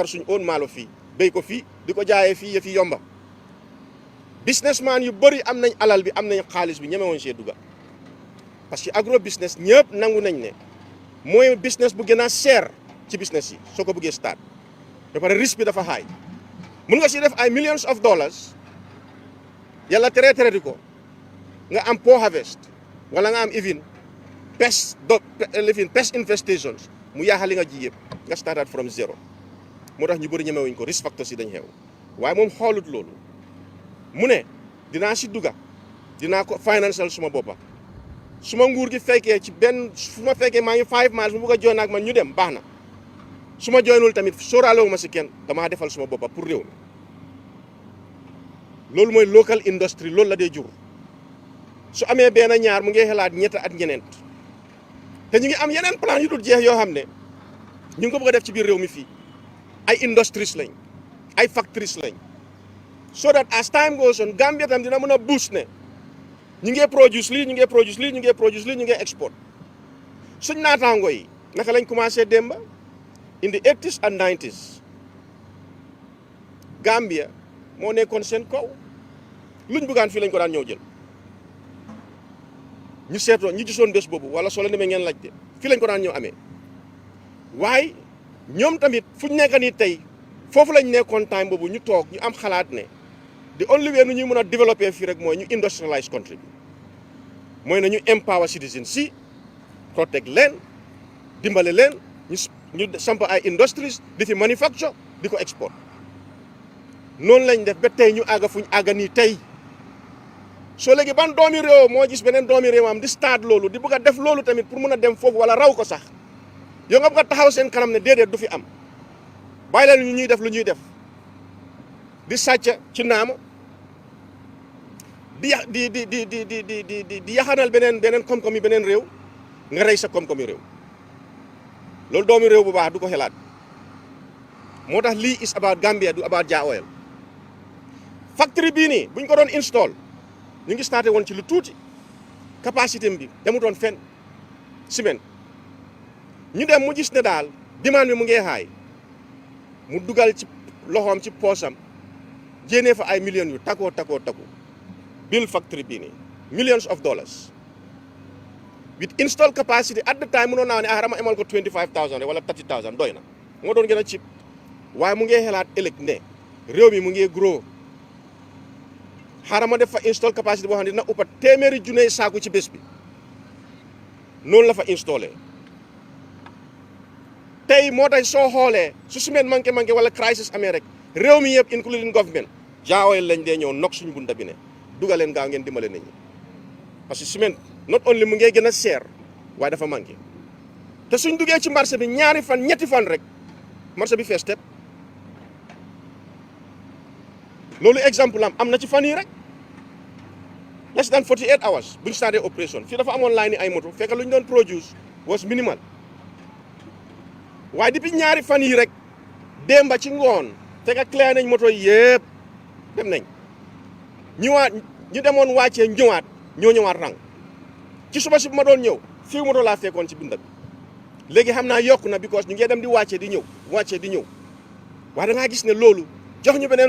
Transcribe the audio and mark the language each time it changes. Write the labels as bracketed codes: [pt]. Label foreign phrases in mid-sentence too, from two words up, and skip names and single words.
[wo] suñ own maalo fii béy ko fii di ko jaayee fii yëf yi yomba businessman yu bëri am nañ alal bi am nañ xaalis bi ñemewoon see dugga [fr] parce que [en] agro business [wo] ñëpp nangu nañ ne mooy business bu gën a cher ci business yi soo ko bëggee start ba pare risque bi dafa high mun nga si def ay [en] millions of dollars [wo] yàlla tere di ko nga am [en] poor harvest [wo] wala nga am even [en] pest infestations [wo] mu yaaxal li nga ji yëpp nga [en] started from zero [wo] moo tax ñu bëri ñemewuñ ko [en] risk factors [wo] yi dañ xew waaye moom xoolut loolu mu ne dinaa si dugga dinaa ko financial suma boppa suma nguur gi fekkee ci benn fu ma fekkee maa ngi 5 miles mu bugg a join ak man ñu dem baax na su ma joinul tamit sóoraalewu ma si kenn damaa defal suma boppa pour réew mi loolu mooy [en] local industry [wo] loolu la dee jur su amee benn ñaar mu ngi xalaat ñett at ñeneent te ñu ngi am yeneen plan yu dul jeex yoo xam ne ñu ngi ko bëgg a def ci biir réew mi fii ay industries lañ ay factories lañ [en] so that as time goes on [wo] Gambia tam dina mën a boost ne ñu ngi produce lii ñu ngi produce lii ñu ngi produce lii ñu ngi export suñ naataango yi naka lañ commencé démba [en] in the 80s and 90s [wo] Gambia moo nekkoon seen kaw luñ bëggaan fii lañ ko daan ñëw jël ñu seetoon ñu gisoon bés boobu wala soo leen demee ngeen laajte fii lañ ko daan ñëw amee waaye ñoom tamit fuñ nekk nii tey foofu lañ nekkoon time boobu ñu toog ñu am xalaat ne [en] the only way [wo] nu ñuy mën a développer fii rek mooy ñu [en] industrialize country [wo] bi mooy na ñu [en] empower citizens [wo] si protect leen dimbale leen ñu samp ay industries di fi manufacture di ko export noonu lañ def ba tey ñu àgga fuñ àgga nii tey soo léegi ban doomi réew moo gis beneen doomi réewam di start loolu di bëgg a def loolu tamit pour mën a dem foofu wala raw ko sax yow nga bëgg a taxaw seen kanam ne déedéet du fi am bàyyi leen ñu ñuy def lu ñuy def di sàcc ci naama di yaxanal beneen koom-koom yi beneen réew nga rey sa koom-koom yi réew loolu doomi réew bu baax du ko xelaat moo tax lii [en] is about [wo] Gambia du [en] about Jah Oil factory [wo] bii nii buñ ko doon install ñu ngi starté woon ci lu tuuti capacité bi demutoon fenn semaine ñu dem mu gis ne daal demande bi mu ngee xaay mu dugal ci loxoom ci poosam jéenee fa ay millions yu takku [en] bill factory [wo] bii nii [en] millions of dollars with install capacity at the time [wo] mënoon naa ne rama emal ko 25,000 wala 30,000 doy na moo doon gën a cheap waaye mu ngee xelaat ëllëg ne réew mi mu ngee grow xaaral ma def fa install capacité boo xam ne dina uppa téeméeri junne saaku ci bés bi noonu la fa installé tey moo tax soo xoolee su semaine manqué wala crisis amee rek réew mi yëpp [en] including government [wo] Jah Oil lañ dee ñëw nok suñ bunta bi ne dugaleen gaaw ngeen dimbale nit ñi [fr] parce que [wo] semaine [en] not only [wo] mu ngee gën a seer waaye dafa manqué te suñ duggee ci marché bi ñaari fan ñetti fan rek marché bi fees tepp loolu exemple am na ci fan yi rek [en] less than 48 hours [wo] buñ starté opération fii dafa amoon line ni ay moto fekk lu ñu doon produce [en] was minimal [wo] waaye depuis ñaari fan yi rek démba ci ngoon fekk clear nañ moto yëpp dem nañ ñëwaat ñu demoon wàccee ñëwaat ñoo ñëwaat rang ci suba si bu ma doon ñëw fii moto laa fekkoon ci binda bi léegi xam naa yokku na because ñu ngi dem di wàccee di ñëw waaye da ngaa gis ne loolu jox ñu beneen